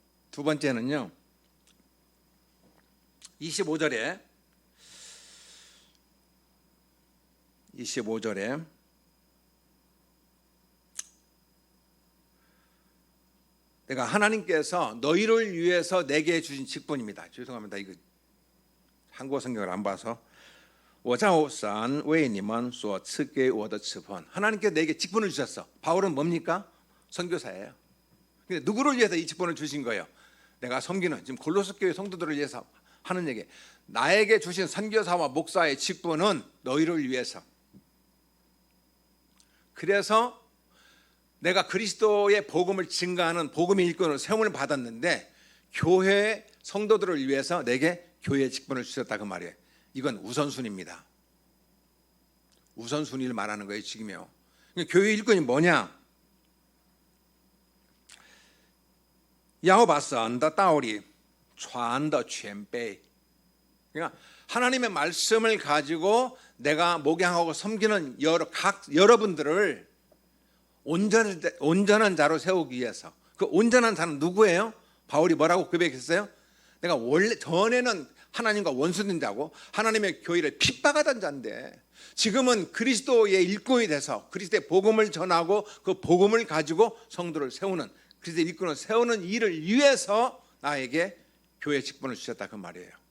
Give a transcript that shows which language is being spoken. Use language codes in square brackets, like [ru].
[ko] 두 번째는요, 25절에 내가 하나님께서 너희를 위해서 내게 주신 직분입니다. 죄송합니다. 이거 한국어 성경을 안 봐서. [zh] 我照神为你们所赐给我的职分. [ko] 하나님께서 내게 직분을 주셨어. 바울은 뭡니까? 선교사예요. 근데 누구를 위해서 이 직분을 주신 거예요? 내가 섬기는 지금 골로새 교회 성도들을 위해서 하는 얘기. 나에게 주신 선교사와 목사의 직분은 너희를 위해서. 그래서 내가 그리스도의 복음을 증거하는 복음의 일꾼으로 세움을 받았는데 교회 성도들을 위해서 내게 교회의 직분을 주셨다 그 말이에요. 이건 우선순위입니다. 우선순위를 말하는 거예요 지금요. 교회 일꾼이 뭐냐? [zh] 要把神的道理传得全备. [ko] 그러니까 하나님의 말씀을 가지고 내가 목양하고 섬기는 여러분들을 온전한 자로 세우기 위해서. 그 온전한 자는 누구예요? 바울이 뭐라고 고백했어요? 내가 원래 전에는 하나님과 원수된 자고 하나님의 교회를 핍박하던 자인데 지금은 그리스도의 일꾼이 돼서 그리스도의 복음을 전하고 그 복음을 가지고 성도를 세우는, 그리스도의 일꾼을 세우는 일을 위해서 나에게 교회 직분을 주셨다 그 말이에요.